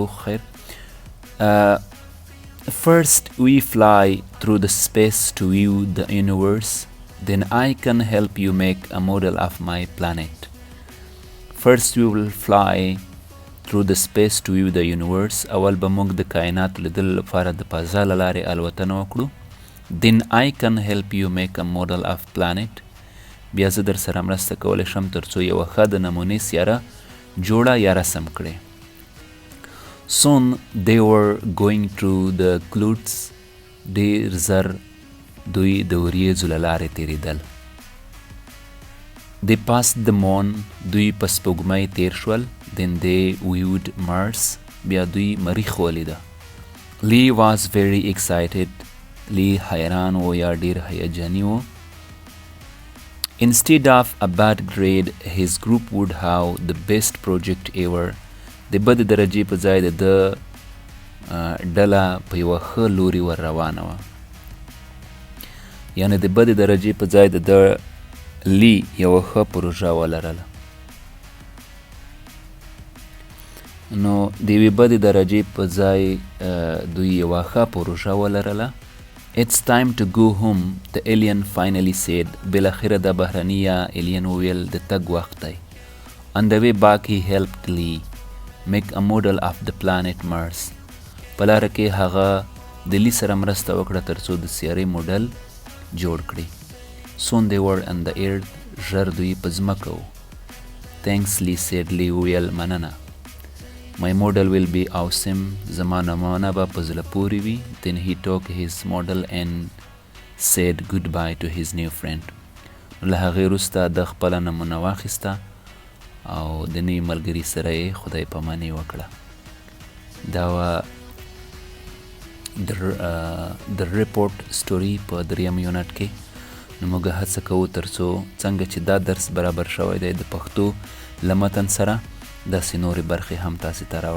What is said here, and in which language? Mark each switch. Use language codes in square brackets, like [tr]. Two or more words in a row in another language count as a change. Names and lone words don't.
[ps] خیر. [en] First we fly through the space to view the universe. Then I can help you make a model of my planet. First we will fly through the space to view the universe. [ps] اول به موږ د کائناتو لیدلو لپاره د فضا له لارې الوتنه وکړو. [en] Then I can help you make a model of planet. [ps] بیا زه در سره مرسته کولی شم تر څو یوه ښه د نمونې سیاره جوړه یا رسم کړې. [en] Soon they were going through the clouds. [ps] ډېر زر دوی د وریځو له لارې تېرېدل. [en] They passed the moon. [ps] دوی په سپوږمۍ تېر شول. [en] Then they viewed Mars. [ps] بیا دوی مریخ ولیده. [en] Lee was very excited. [ps] لی حیران و یا ډېر هیجاني و. [en] Instead of a bad grade, his group would have the best project ever. [ps] د بدې درجې په ځای د ډله په یوه ښه لوري ور روانه وه. یعنې د بدې درجې په ځای د لی یوه ښه پروژه ولرله. نو د یوې بدې درجې په ځای دوی یوه ښه پروژه ولرله. [en] It's time to go home, the alien finally said. [ps] بالاخره د بهرني یا alien وویل د تګ وخت دی. [en] On the way back he helped Lee make a model of the planet Mars. [ps] په لاره کې هغه د لی سره مرسته وکړه تر څو د سیارې موډل جوړ کړي. [en] Soon they were on the earth. [ps] ژر دوی په ځمکه و. [en] Thanks Lee said. [ps] Lee وویل مننه. [en] My model will be awesome. [ps] زما نمونه به په زړه پورې وي. [en] Then he took his model and said goodbye to his new friend. [ps] له هغې وروسته د خپله نمونه واخیسته او د نوي ملګري سره یې خدای پاماني وکړه. دا وه د [en] report story [ps] په 3م یونټ کې. نو موږ هڅه کوو تر څو څنګه چې دا درس برابر شوی دی د پښتو له متن سره داسې نورې برخې هم تاسې ته راوړه.